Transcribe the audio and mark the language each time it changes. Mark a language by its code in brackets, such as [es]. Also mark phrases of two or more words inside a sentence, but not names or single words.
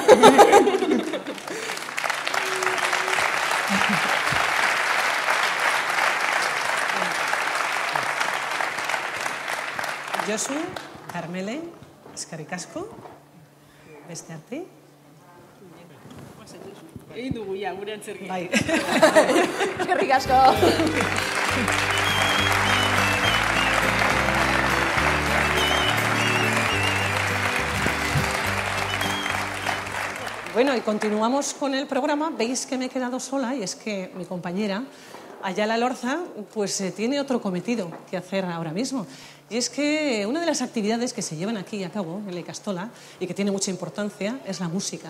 [eu] Josu, Carmele, eskerrik asko, beste arte. Egin dugu ja, gure antzerki. Bai. Eskerrik asko. Bueno, [es] y continuamos con el programa. Veis que me he quedado sola y es que mi compañera, Ayala Lorza, pues tiene otro cometido que hacer ahora mismo. Y es que una de las actividades que se llevan aquí a cabo en la Ikastola y que tiene mucha importancia es la música.